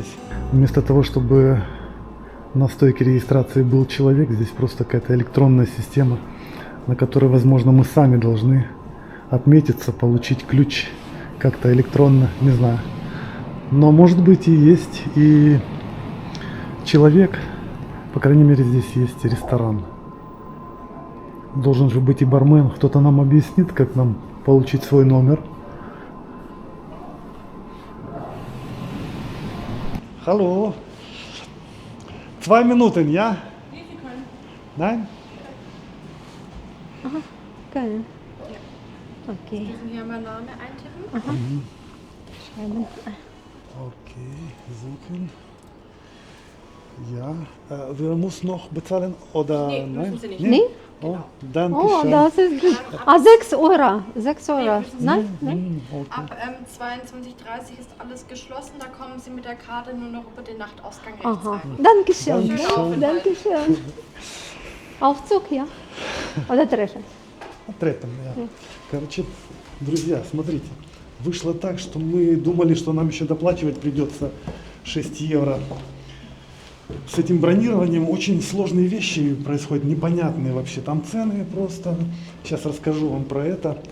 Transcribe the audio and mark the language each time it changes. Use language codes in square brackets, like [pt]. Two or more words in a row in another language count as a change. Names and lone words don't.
[ru] Вместо того, чтобы на стойке регистрации был человек, здесь просто какая-то электронная система, на которой, возможно, мы сами должны отметиться, получить ключ как-то электронно, не знаю. Но может быть и есть и человек, по крайней мере здесь есть ресторан. Должен же быть и бармен, кто-то нам объяснит, как нам получить свой номер. [de] Hallo. 2 Minuten, ja? Nein? Aha, geil. Okay. Müssen hier mal Name eintippen? Aha. Schreiben. Okay, suchen. Ja, wir müssen noch bezahlen oder Nee, nein? müssen Sie nicht. Nee? О, danke О, schön. [uk] да, це ж- [de] А 6 Euro? 6 Euro? Nein? Nein? Okay. Ab 22:30 ist alles geschlossen. Da kommen Sie mit der Karte nur noch über den Nachtausgang rechts Ага. rein. Danke schön. Dankeschön. Danke schön. Aufzug, ja? Oder Treppe? [ru] Трепем, да. Короче, друзья, смотрите. Вышло так, что мы думали, что нам еще доплачивать придется 6 евро. С этим бронированием очень сложные вещи происходят, непонятные вообще. Там цены просто. Сейчас расскажу вам про это.